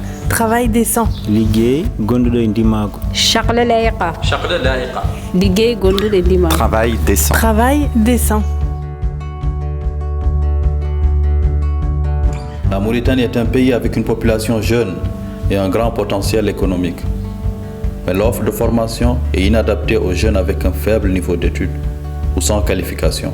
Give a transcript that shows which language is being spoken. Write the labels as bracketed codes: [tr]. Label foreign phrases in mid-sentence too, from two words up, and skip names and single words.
[fr] Travail décent. [ff] Liggéey gonduɗo e ndimaagu. [mey] شغلة لائقة. شغلة لائقة. [ff] Liggéey gonduɗo e ndimaagu. [fr] Travail décent. Travail décent. La Mauritanie est un pays avec une population jeune et un grand potentiel économique. Mais l'offre de formation est inadaptée aux jeunes avec un faible niveau d'études ou sans qualification.